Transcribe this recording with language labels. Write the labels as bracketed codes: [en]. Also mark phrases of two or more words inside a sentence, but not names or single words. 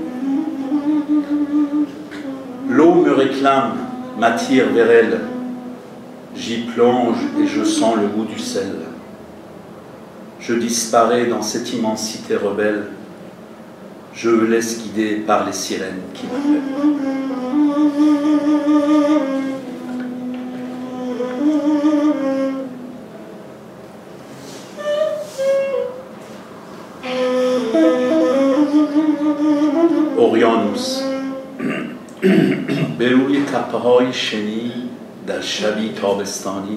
[fr] L'eau me réclame, m'attire vers elle. J'y plonge et je sens le goût du sel. Je disparais dans cette immensité rebelle. Je me laisse guider par les sirènes qui m'appellent. [fa] اقیانوس به روی تپه‌های شنی در شبی تابستانی